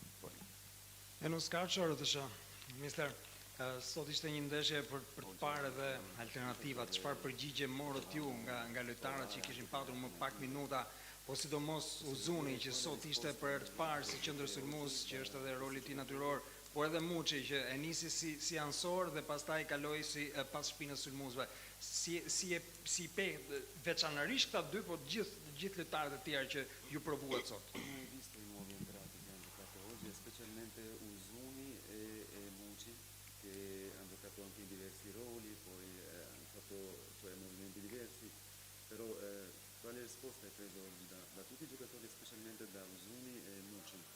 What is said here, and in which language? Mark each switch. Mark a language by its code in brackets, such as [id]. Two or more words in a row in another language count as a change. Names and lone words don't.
[sq] En Oskar Çorotësha, Mister, Sot ishte një ndeshje për të parë edhe alternativat, çfarë përgjigje morët ju nga lojtarët që kishin patur më pak minuta, po sidomos Uzuni që sot ishte për herë të parë si qendër sulmues, që është edhe roli i tij natyror, por edhe Muçi që e nisi si ansor dhe pastaj kaloi si pas shpinës sulmuesve. Si pe veçanërisht këta dy, po gjithë lojtarët e tjerë që ju provuat sot. [it] Visto i nuovi entrati che hanno giocato oggi, specialmente Uzuni e Muci, che hanno giocato anche in diversi ruoli, poi hanno fatto movimenti diversi, però quale risposta credo da tutti i giocatori, specialmente da Uzuni e Muci?